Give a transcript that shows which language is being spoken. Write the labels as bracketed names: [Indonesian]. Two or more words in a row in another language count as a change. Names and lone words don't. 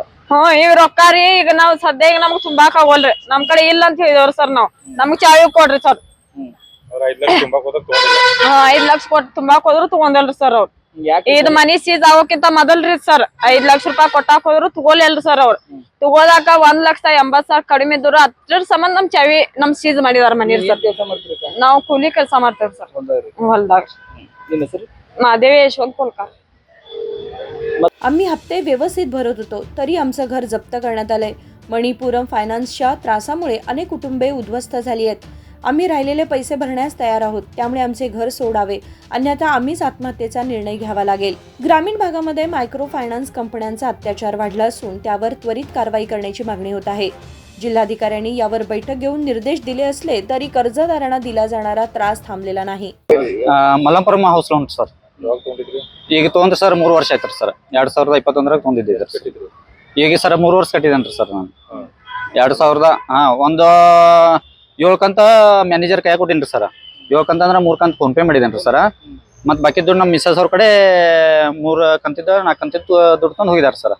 [Kannada] ಈಗ ರೊಕ್ಕ ರೀ ಈಗ ನಾವ್ ಸದ್ಯ ಈಗ ನಮ್ಗ್ ತುಂಬಾಕ್ ಆಗೋಲ್ರಿ ನಮ್ ಕಡೆ ಇಲ್ಲ ಅಂತ ಹೇಳಿದವ್ರಿ ಸರ್ ನಾವ್ ನಮ್ಗ್ ಚಾವಿ ಕೊಡ್ರಿ ಸರ್ 5 ಲಕ್ಷ ಕೊಟ್ಟು ತುಂಬಾಕ್ ಹೋದ್ರು ತಗೊಂಡಲ್ರಿ ಸರ್ ಅವ್ರು ಇದು ಮನಿ ಸೀಜ್ ಆಗೋಕ್ಕಿಂತ ಮೊದಲ್ರಿ ಸರ್ 5 ಲಕ್ಷ ರೂಪಾಯಿ ಕೊಟ್ಟಾಕ್ ಹೋದ್ರು ತಗೋಲಿಲ್ರಿ ಸರ್ ಅವ್ರು ತಗೋದಾಕ 1,80,000 ಕಡಿಮೆ ಇದ್ರು ಅದ್ರ ಸಂಬಂಧ ನಮ್ ಚಾವಿ ನಮ್ ಸೀಜ್ ಮಾಡಿದಾರ ಮನಿ ಸರ್ ನಾವ್ ಕೂಲಿ ಕೆಲಸ ಮಾಡ್ತೇವ್ರಿ सर ಹೊಲ್ದಾಗ मादेवी यशवंत कोलकार [Marathi] आम्ही हप्ते व्यवस्थित भरत होतो तरी आमचं घर जप्त करण्यात आलंय। मणिपुरम फायनान्सच्या त्रासामुळे अनेक कुटुंबे उद्ध्वस्त झाली आहेत। आम्ही राहिलेले पैसे भरण्यास तयार आहोत, त्यामुळे आमचे घर सोडावे, अन्यथा आम्हीच आत्महत्येचा निर्णय घ्यावा लागेल। ग्रामीण भागामध्ये मायक्रो फायनान्स कंपन्यांचा अत्याचार वाढला असून त्यावर त्वरित कारवाई करण्याची मागणी होत आहे। जिल्हाधिकाऱ्यांनी यावर बैठक घेऊन निर्देश दिले असले तरी कर्जदारांना दिला जाणारा त्रास थांबलेला नाही। [Kannada] ಮಲಂಪುರಂ [English] house loan [Kannada] ಸರ್ ಈಗ ತೊಗೊಂಡ್ರೆ ಸರ್ 3 ವರ್ಷ ಆಯ್ತು ಸರ್ 2021 ತೊಗೊಂಡಿದ್ದೀವಿ ಸರ್ ಈಗ ಸರ್ 3 ವರ್ಷ ಕಟ್ಟಿದೇನ್ರಿ ಸರ್ ನಾನು 2000 ಒಂದು 7 ಕಂತ ಮ್ಯಾನೇಜರ್ ಕೈ ಕೊಟ್ಟಿನ್ರಿ ಸರ್ 7 ಕಂತ ಅಂದ್ರೆ 3 ಕಂತ ಫೋನ್ ಪೇ ಮಾಡಿದೇನ್ರಿ ಸರ್ ಮತ್ ಬಾಕಿ ದುಡ್ಡು ನಮ್ಮ ಮಿಸಸ್ ಅವ್ರ ಕಡೆ 3 ಕಂತಿದ್ದ 4 ಕಂತಿದ್ದು ದುಡ್ಡು ತಂದು ಹೋಗಿದಾರೆ ಸರ್.